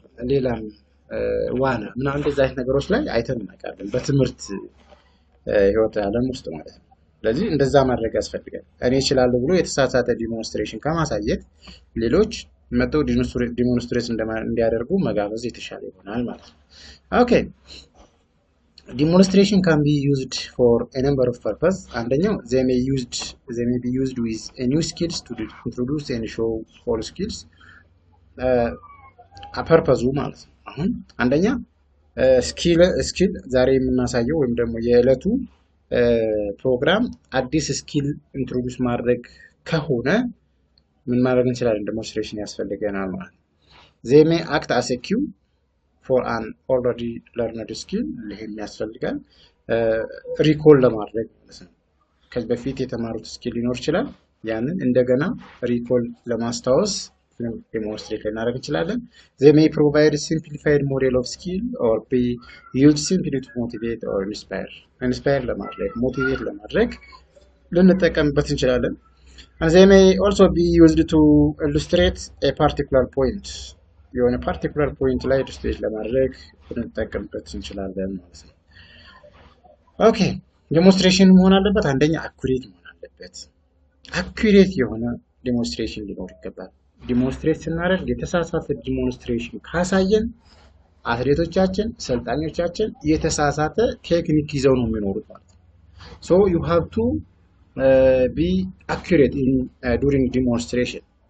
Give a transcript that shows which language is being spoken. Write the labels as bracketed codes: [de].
[am] ሌላም ዋና ምናምን እንደዛ አይነት ነገሮች ላይ አይተን እናውቃለን በትምህርት ህይወት ዓለም ውስጥ ማለት ነው። ስለዚህ እንደዛ ማድረግ ያስፈልጋል። እኔ እችላለሁ ብሎ የተሳሳተ ዲሞንስትሬሽን ከማሳየት ሌሎች መጥተው ዲሞንስትሬት እንዲያደርጉ መጋበዝ የተሻለ ይሆናል ማለት ነው። Okay. [en] Demonstration can be used for a number of purposes. [am] አንደኛው [en] they may be used with a new skills to introduce and show all skills. [am] ፐርፐዙ ማለት ነው። አሁን አንደኛ ስኪል ዛሬ የምናሳየው ወይም ደግሞ የዕለቱ ፕሮግራም አዲስ ስኪል ኢንትሮዲዩስ ማድረግ ከሆነ ምን ማድረግ እንችላለን? ዲሞንስትሬሽን ያስፈልገናል ማለት ነው። [en] they may act as a cue for an already learned skill [am] ለህም ያስፈልጋል ሪኮል ለማድረግ ማለት ነው። ከዚህ በፊት የተማሩት ስኪል ሊኖር ይችላል ያንን እንደገና ሪኮል ለማስታወስ [en] demonstrate [am] ልናደርግ እንችላለን። [en] they may provide a simplified model of skill or be used simply to motivate or inspire [am] ለማድረግ motivate ለማድረግ ልንጠቀምበት እንችላለን። [en] and they may also be used to illustrate a particular point. [am] የሆነ particular point ላይ illustrate ለማድረግ ልንጠቀምበት እንችላለን ማለት ነው። okay demonstration መሆን አለበት። አንደኛ accurate መሆን አለበት። accurate የሆነ demonstration ሊኖር ይገባል። ዲሞንስትሬት ስናደርግ የተሳሳተ ዲሞንስትሬሽን ካሳየን አትሌቶቻችን ሰልጣኞቻችን የተሳሳተ ቴክኒክ ይዘው ነው የሚኖሩት ማለት ነው። [en] so you have to be accurate in during demonstration.